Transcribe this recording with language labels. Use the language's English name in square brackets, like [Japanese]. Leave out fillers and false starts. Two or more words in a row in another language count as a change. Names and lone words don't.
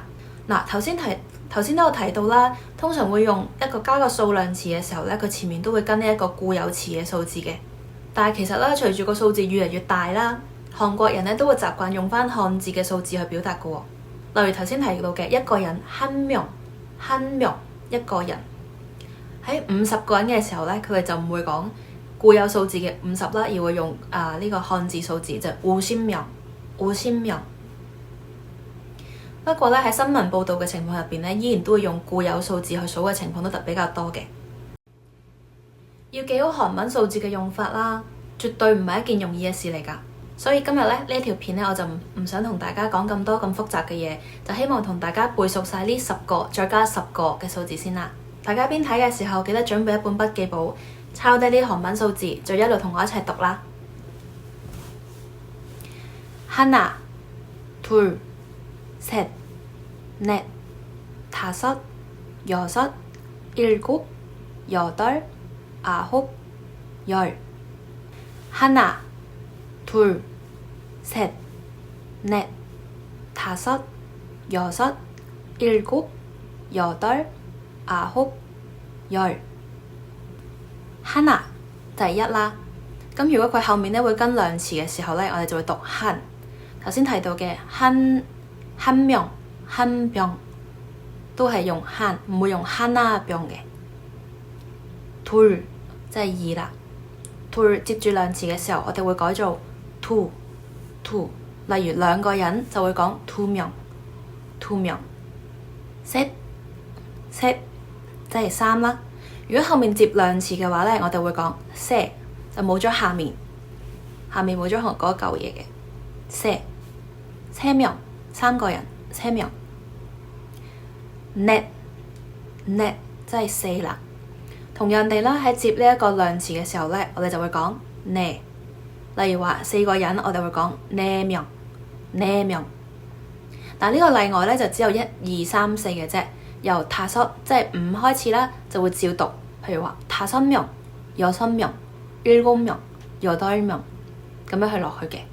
[Cantonese] 嗱，頭先都有提到啦，通常會用一個加個數量詞嘅時候咧，佢前面都會跟呢一個固有詞嘅數字嘅。但係其實咧，隨住個數字越嚟越大啦，韓國人咧都會習慣用翻漢字嘅數字去表達嘅喎。例如頭先提到嘅一個人 [Korean] 한 명 [Cantonese] 一個人，喺50個人嘅時候咧，佢哋就唔會講固有數字嘅50啦，而會用呢個漢字數字就50명。不過咧喺新聞報導嘅情況入邊咧，依然都會用固有數字去數嘅情況都比較多嘅。要記好韓文數字嘅用法啦，絕對唔係一件容易嘅事嚟㗎。所以今日咧呢一條片咧，我就唔想同大家講咁多咁複雜嘅嘢，就希望同大家背熟晒呢10個再加10個嘅數字先啦。大家邊睇嘅時候記得準備一本筆記簿，抄低啲韓文數字，就一路同我一齊讀啦。 [Korean] 하나 둘 셋 넷 다섯 여섯 일곱 여덟 아홉 열 하나 둘 셋 넷 다섯 여섯 일곱 여덟 아홉 열 하나 [Cantonese] 就係1啦。咁如果佢後面咧會跟量詞嘅時候咧，我哋就會讀한。頭先提到嘅 [Korean] 한 명、한 병 [Cantonese] 都係用한，唔會用 [Korean] 하나 병 [Cantonese] 嘅。둘 即係2啦。둘接住量詞嘅時候，我哋會改做투。例如2個人就會講 [Korean] 투 명。 [Cantonese] 셋 即係3啦。如果後面接量詞嘅話咧，我哋會講세，就冇咗下面冇咗嗰嚿嘢嘅 세 명3 個人 [Korean] 세 명。 [Cantonese] 넷 即係4啦。同樣地啦，喺接呢一個量詞嘅時候咧，我哋就會講네。例如話4個人，我哋會講 [Korean] 네 명。 [Cantonese] 但呢個例外咧就只有1、2、3、4嘅啫。由다섯即係5開始啦，就會照讀。譬如話 [Korean] 다섯 명、여섯 명、일곱 명、여덟 명 [Cantonese] 咁樣去落去